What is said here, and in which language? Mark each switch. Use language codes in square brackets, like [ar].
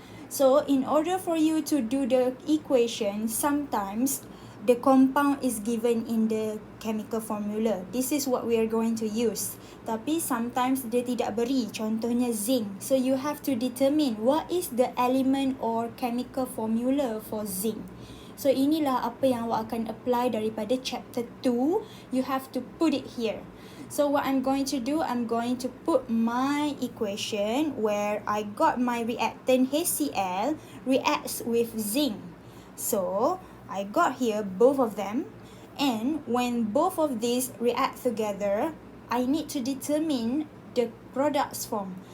[en] So in order for you to do the equation, sometimes the compound is given in the chemical formula. This is what we are going to use. [ms] Tapi [en] sometimes [ms] dia tidak beri, contohnya [en] zinc. So you have to determine what is the element or chemical formula for zinc. [ms] So inilah apa yang awak akan apply daripada chapter 2. [en] You have to put it here. So what I'm going to do, I'm going to put my equation where I got my reactant HCl reacts with zinc. So I got here both of them, and when both of these react together, I need to determine the products form.